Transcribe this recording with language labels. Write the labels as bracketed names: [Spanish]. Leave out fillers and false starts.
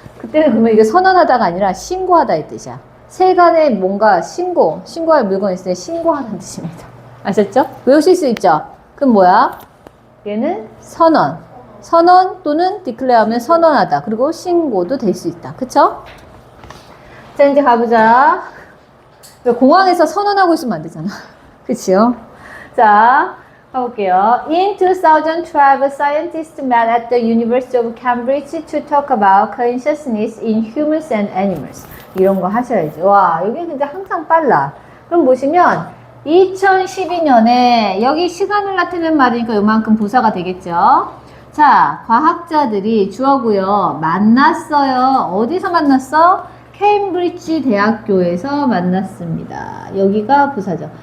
[Korean] 그때는 그러면 이게 선언하다가 아니라 신고하다의 뜻이야. 세간에 뭔가 신고할 물건이 있을 때 신고하는 뜻입니다. 아셨죠? 외우실 수 있죠? 그럼 뭐야? 얘는 선언 또는 declare 하면 선언하다. 그리고 신고도 될 수 있다. 그쵸? 자, 이제 가보자. 공항에서 선언하고 있으면 안 되잖아. 그치요? 자, 가볼게요. [English] In 2012, scientists met at the University of Cambridge to talk about consciousness in humans and animals. [Korean] 이런 거 하셔야지. 와, 여기 근데 항상 빨라. 그럼 보시면 2012년에 여기 시간을 나타내는 말이니까 요만큼 부사가 되겠죠. 자, 과학자들이 주어고요. 만났어요. 어디서 만났어? 케임브리지 대학교에서 만났습니다. 여기가 부사죠.